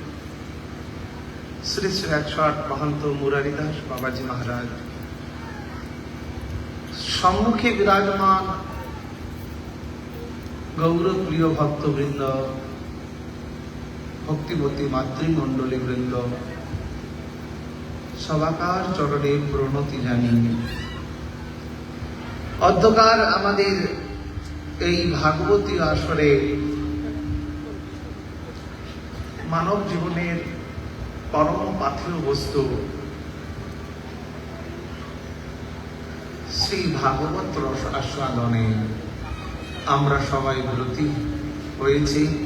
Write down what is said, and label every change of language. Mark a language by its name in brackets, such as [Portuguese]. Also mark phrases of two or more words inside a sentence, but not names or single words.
[Bangla] শ্রী শ্রী 108 মহন্ত মুরারীদাস বাবাজী মহারাজ সম্মুখে বিরাজমান গৌর প্রিয় ভক্তবৃন্দ ভক্তিবতী মাতৃমণ্ডলী বৃন্দ সবাকার চরণে প্রণতি জানি অধ্যকার আমাদের এই ভাগবতী আসরে মানব জীবনের পরম পাথেয় বস্তু শ্রী ভাগবত রস আস্বাদনে আমরা সবাই ব্রতী হয়েছি।